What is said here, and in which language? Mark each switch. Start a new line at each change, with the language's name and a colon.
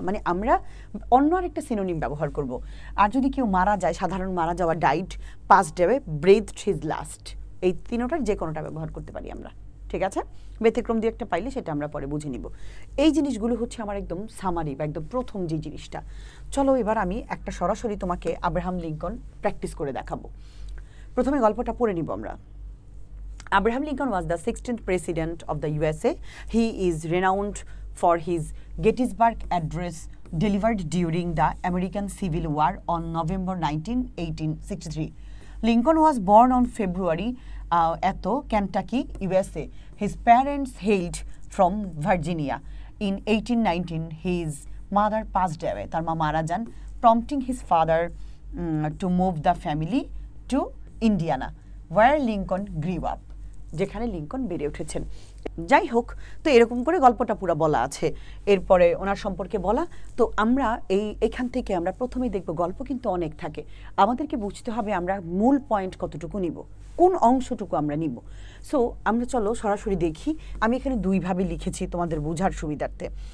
Bangla: মানে আমরা অন্য আরেকটা সিনোনিম ব্যবহার করব। আর যদি কেউ মারা যায়, সাধারণ মারা যাওয়া, died, past day,
English: breathed his last,
Bangla: এই তিনোটার যে কোনোটা ব্যবহার করতে পারি আমরা, ঠিক আছে? ব্যতিক্রম দিয়ে একটা পাইলে সেটা আমরা পরে বুঝে নিব। এই জিনিসগুলো হচ্ছে আমার একদম সামারি বা একদম প্রথম যে জিনিসটা। চলো এবার আমি একটা সরাসরি তোমাকে আব্রাহাম লিঙ্কন প্র্যাকটিস করে দেখাবো। প্রথমে গল্পটা পড়ে নিব আমরা।
English: Abraham Lincoln was the 16th president of the USA. He is renowned for his Gettysburg Address delivered during the American Civil War on November 19, 1863. Lincoln was born on February at Kentucky, USA. His parents hailed from Virginia. In 1819, his mother passed away.
Bangla: তার মা মারা যান,
English: prompting his father to move the family to Indiana, where Lincoln grew up,
Bangla: যেখানে Lincoln বেড়ে উঠেছেন। যাই হোক, তো এরকম করে গল্পটা পুরো বলা আছে, এরপরে ওনার সম্পর্কে বলা। তো আমরা এখান থেকে আমরা প্রথমেই দেখব গল্প কিন্তু অনেক থাকে, আমাদেরকে বুঝতে হবে আমরা মূল পয়েন্ট কতটুকু নিব, কোন অংশটুকু আমরা নিব। সো আমরা চলো সরাসরি দেখি। আমি এখানে দুইভাবে লিখেছি তোমাদের বোঝার সুবিধার্থে।